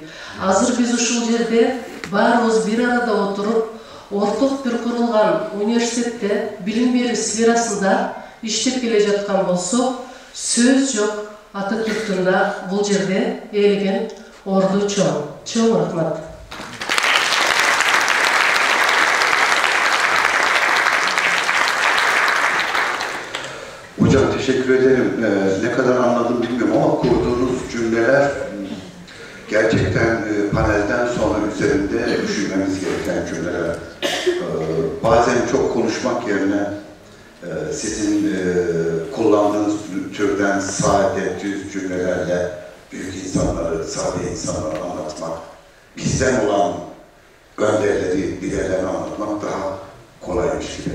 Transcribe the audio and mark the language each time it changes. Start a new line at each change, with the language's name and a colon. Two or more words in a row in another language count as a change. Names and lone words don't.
Kyrgyz: Азыр биз ушул жерде баарыбыз бир арада отуруп, орток бир курулган университетте билим берүү сферасында иштеп келе жаткан болсок, сөз жок, Ататүрктүн да бул жерде ээлеген орду чоң. Чоң рахмат.
Turkish: teşekkür ederim. Ne kadar anladım bilmiyorum ama kurduğunuz cümleler gerçekten panelden sonra üzerinde düşünmemiz gereken cümleler. Bazen çok konuşmak yerine sizin kullandığınız türden sade, düz cümlelerle büyük insanları, sade insanları anlatmak, bizden olan önderleri, liderlerini anlatmak daha kolaymış gibi.